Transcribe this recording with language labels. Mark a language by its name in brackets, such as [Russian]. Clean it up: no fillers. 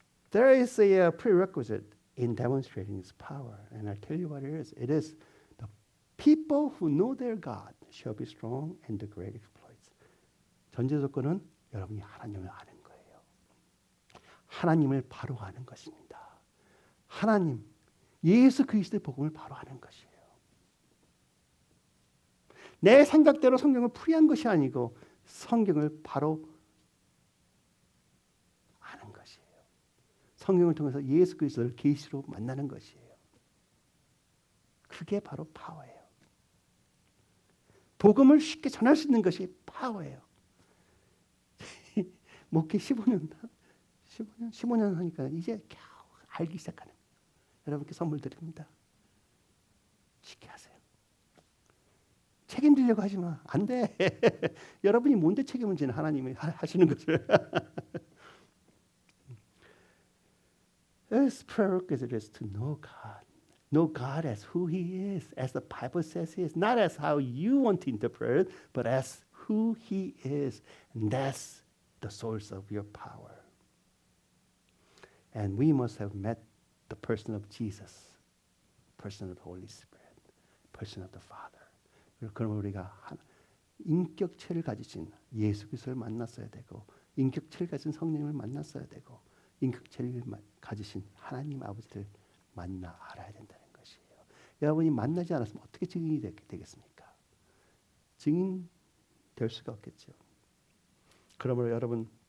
[English] There is a prerequisite in demonstrating His power, and I'll tell you what it is. It is the people who know their God shall be strong and do great exploits. [Korean] 전제 조건은 여러분이 하나님을 아는 거예요. 하나님을 바로 아는 것입니다. 하나님, 예수 그리스도의 복음을 바로 아는 것이에요. 내 생각대로 성경을 풀이한 것이 아니고 성경을 바로 아는 것이에요. 성경을 통해서 예수 그리스도를 계시로 만나는 것이에요. 그게 바로 파워예요. 복음을 쉽게 전할 수 있는 것이 파워예요. 목회 15년 하니까 이제 겨우 알기 시작하는 거예요. 여러분께 선물 드립니다. 쉽게 하세요. 책임지려고 하지 마. 안 돼. 여러분이 뭔데 책임을 지는 하나님이 하시는 것을. [English] His prerequisite is to know God. Know God as who He is, as the Bible says He is. Not as how you want to interpret it, but as who He is. And that's the source of your power. And we must have met the person of Jesus, person of the Holy Spirit, person of the Father. [Korean] 그러면 우리가 인격체를 가지신 예수 그리스도를 만났어야 되고 인격체를 가진 성령님을 만났어야 되고 인격체를 가지신 하나님 아버지를 만나 알아야 된다는 것이에요. 여러분이 만나지 않았으면 어떻게 증인이 되겠습니까? 증인 될 수가 없겠죠. 그러므로 여러분